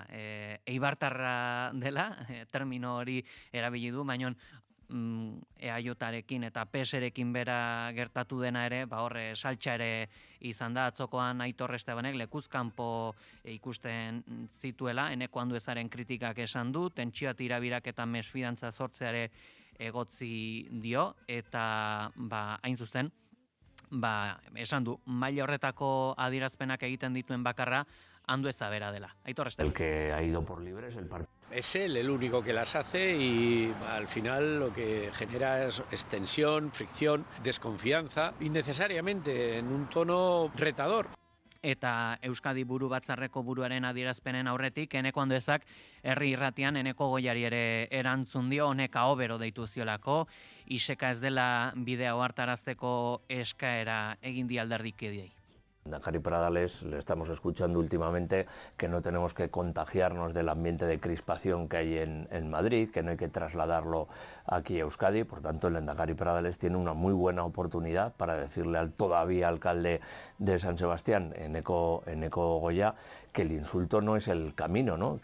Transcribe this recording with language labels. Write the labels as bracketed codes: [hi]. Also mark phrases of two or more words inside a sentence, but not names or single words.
[eu] eibartarra dela, termino hori erabili du, baina EAJarekin eta PSrekin bera gertatu dena ere, horre saltxa ere izan da, atzokoan Aitor Estebanek lekuzkanpo ikusten zituela, Eneko Anduezaren kritikak esan du, tentsioa tirabirak eta mesfidantza sortzeare egotzi dio, eta hain zuzen, esan du, maila horretako adierazpenak egiten dituen bakarra Andueza bera dela. Aitor Esteban. [es] El que ha ido por libre es el partido. Es él el único que las hace y al final lo que genera es tensión, fricción, desconfianza, innecesariamente en un tono retador. [eu] Eta Euskadi Buru Batzarreko buruaren adierazpenen aurretik, Eneko Anduezak herri irratian Eneko Goiari ere erantzun dio, honek ahobero deitu ziolako, iseka ez dela bidea ohartarazteko eskaera egin di alderdikideei. [es] Lehendakari Pradales, le estamos escuchando últimamente que no tenemos que contagiarnos del ambiente de crispación que hay en Madrid, que no hay que trasladarlo aquí a Euskadi. Por tanto, el Lehendakari Pradales tiene una muy buena oportunidad para decirle al todavía alcalde de San Sebastián, Eneko Goya, que el insulto no es el camino, ¿no?